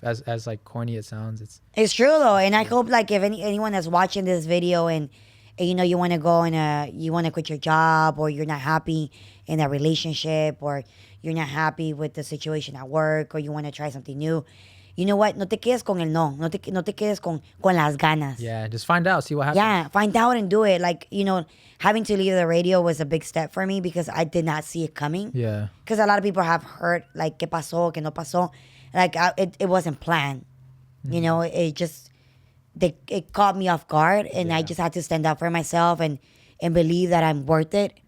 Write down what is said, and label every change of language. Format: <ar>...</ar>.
<en>As like corny it sounds, It's true though, and I hope like if anyone that's watching this video and you want to go and you want to quit your job, or you're not happy in that relationship, or you're not happy with the situation at work, or you want to try something new. You know what?</en> <es>No te quedes con el no. No te quedes con las ganas.</es> <en>yeah. Just find out, see what happens. Yeah, find out and do it. Like, having to leave the radio was a big step for me because I did not see it coming. Yeah. Because a lot of people have heard, like,</en> <es>¿qué pasó? ¿Qué no pasó?</es> <en>Like, it wasn't planned. It just, it caught me off guard, and I just had to stand up for myself and believe that I'm worth it.</en>